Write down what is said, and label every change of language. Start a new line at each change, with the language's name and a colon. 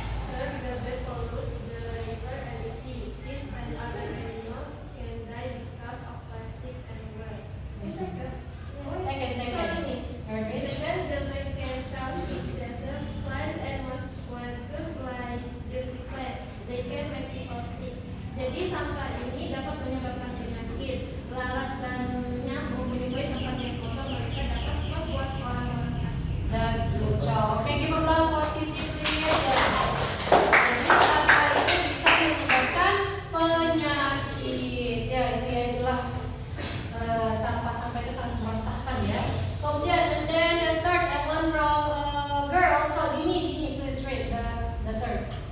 English: Sir, the bed pollute the river and the sea. Fish and other animals can die because of plastic and waste. Second. Second, the bed can cause diseases, flies and mosquitoes like dirty place. They can make people sick.
Indonesian: Jadi sampah ini dapat menyebabkan penyakit, lalat dan nyamuk. Menyebabkan tempat yang kotor mereka dapat membuat orang-orang sakit.
English: That's good job. Okay, give applause for Cici, please.
Indonesian: Jadi sampah itu bisa menyebabkan penyakit. Ya, itu ya itulah sampah-sampah itu sangat meresahkan ya.
English: Kemudian, and then the third I want from girl. So Dini, please read the third.